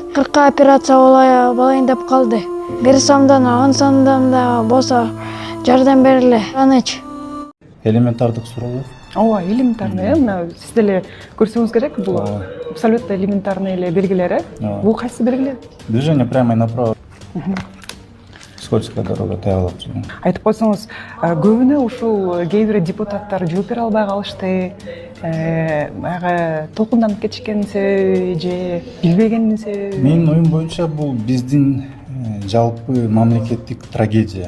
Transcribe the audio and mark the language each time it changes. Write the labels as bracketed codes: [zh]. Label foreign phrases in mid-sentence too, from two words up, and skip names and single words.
[ky] 40 операция болайын деп калды. 1 сомдон 10 сомдон да болсо жардам бериле. Аныч. Элементардык суроолор. Ооба, элементарный, мына сиз деле көрсөңүз керек, бул [ru] абсолютно элементарный [ky] эле белгилер, э? Бул кайсы белгилер? [ru] Движение прямо и направо. Скользкая дорога таялап. [ky] Айтып койсоңуз, көбүнө ушул кээ бир депутаттар жооп бере албай калышты, баягы толкунданып кетишкен себеби же билбегендин себеби? Менин оюм боюнча бул биздин жалпы мамлекеттик трагедия.